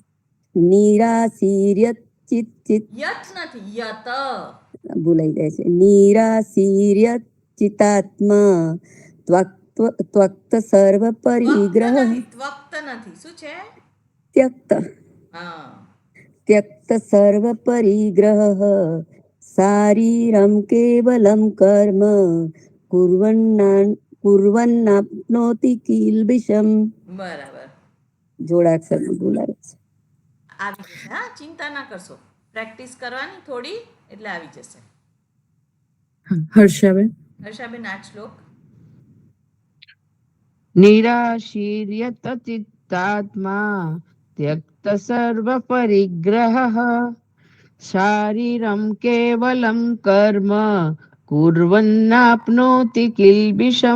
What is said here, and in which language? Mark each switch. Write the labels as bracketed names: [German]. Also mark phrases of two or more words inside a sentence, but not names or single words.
[Sanskrit] નિરાશીર્ય ચિત્ત. [Gujarati] યત નથી, યત. ભૂલાઈ જાય છે. [Sanskrit] નિરાશીર્ય ચિત્તાત્મા ત્વક્ત સર્વ ત્વક્ત પરિગ્રહ. [Gujarati] નથી, ત્વક્ત નથી, શું છે? [Sanskrit] ત્યક્ત. [Gujarati] હા, [Sanskrit] त्यक्त सर्व परिग्रह शारीरम केवलम कर्म कुर्वन्नाप्नोति किल्बिषम. [Gujarati] બરાબર. જોડાક્ષર બોલાવે છે. આવી જશે. હા, ચિંતા ના કરશો, પ્રેક્ટિસ કરવાની થોડી, એટલે આવી જશે. હર્ષાબેન. હર્ષાબેન, આ શ્લોક. [Sanskrit] નિરાશીર્યત ચિત્તાત્મા ત્યક્ત સર્વ પરિગ્રહ શારીરમ કેવલમ કર્મ કુર્વન્નાપ્નોતિ કિલ્બિષમ.